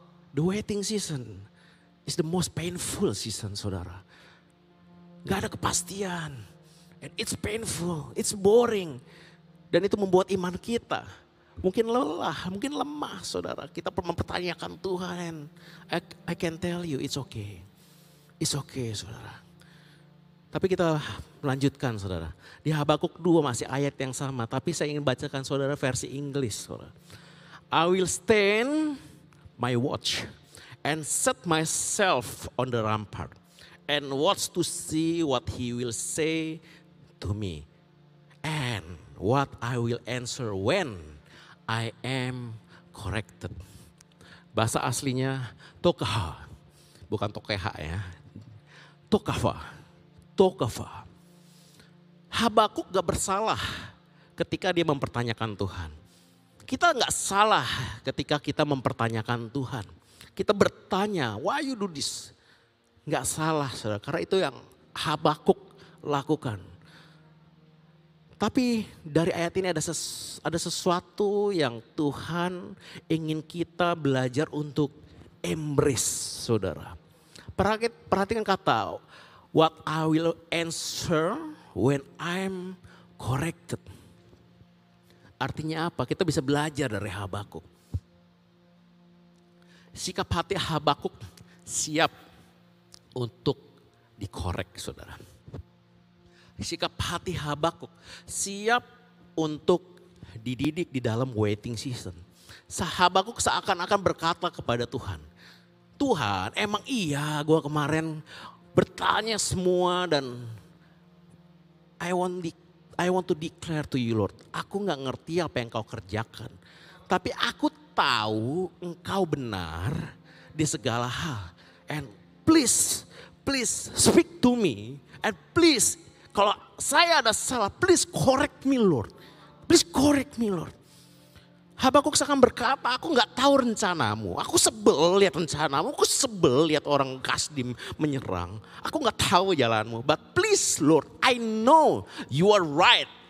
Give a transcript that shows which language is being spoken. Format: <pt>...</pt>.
<en>The waiting season is the most painful season, saudara.</en> <id>Gak ada kepastian.</id> <en>And it's painful, it's boring.</en> <id>Dan itu membuat iman kita mungkin lelah, mungkin lemah, saudara. Kita mempertanyakan Tuhan.</id> <en>I can tell you it's okay. It's okay, saudara.</en> <id>Tapi kita melanjutkan saudara. Di Habakuk 2 masih ayat yang sama. Tapi saya ingin bacakan saudara versi Inggris saudara.</id> <en>I will stand my watch and set myself on the rampart. And watch to see what he will say to me. And what I will answer when I am corrected.</en> <id>Bahasa aslinya tokaha. Bukan tokeha ya. Tokafa. Tokafa. Habakuk gak bersalah ketika dia mempertanyakan Tuhan. Kita gak salah ketika kita mempertanyakan Tuhan. Kita bertanya,</id> <en>why you do this?</en> <id>Gak salah saudara, karena itu yang Habakuk lakukan. Tapi dari ayat ini ada sesuatu yang Tuhan ingin kita belajar untuk embrace saudara. Perhatikan kata,</id> <en>what I will answer when I'm corrected.</en> <id>Artinya apa? Kita bisa belajar dari Habakuk. Sikap hati Habakuk siap untuk dikorek saudara. Sikap hati Habakuk siap untuk dididik di dalam waiting season. Habakuk seakan-akan berkata kepada Tuhan. Tuhan emang iya gue kemarin bertanya semua dan</id> <en>I want to declare to you Lord.</en> <id>Aku gak ngerti apa yang kau kerjakan. Tapi aku tahu engkau benar di segala hal.</id> <en>And please speak to me. And please</en> <id>kalau saya ada salah</id> <en>please correct me Lord. Please correct me Lord.</en> <id>Habakuk seakan berkata, aku gak tahu rencanamu. Aku sebel lihat rencanamu. Aku sebel lihat orang Kasdim menyerang. Aku gak tahu jalanmu.</id> <en>But please Lord, I know you are right.</en>